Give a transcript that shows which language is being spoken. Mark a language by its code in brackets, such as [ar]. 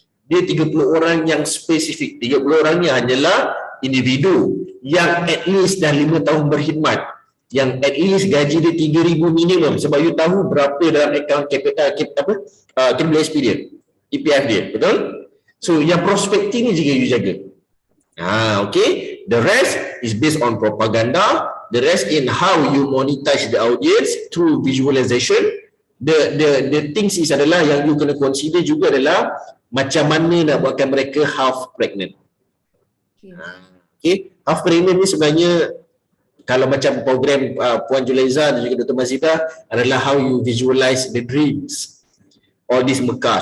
[ms] Dia 30 orang yang spesifik. 30 orang ni hanyalah individu yang [en] at least [ms] dah 5 tahun berkhidmat. Yang [en] at least [ms] gaji dia 3,000 minimum. Sebab you tahu berapa dalam account KPLSP dia, EPF dia, betul? So, yang prospecting ni juga you jaga. Okay. [en] The rest is based on propaganda. The rest in how you monetize the audience through visualization. The things is [ms] adalah yang you kena consider juga adalah macam mana nak buatkan mereka [en] half pregnant. [ms] Okay. [en] Half pregnant [ms] ni sebenarnya kalau macam program Puan Julaiza dan juga Dr. [en] Mazidah [ms] adalah [en] how you visualize the dreams. All this Mekah.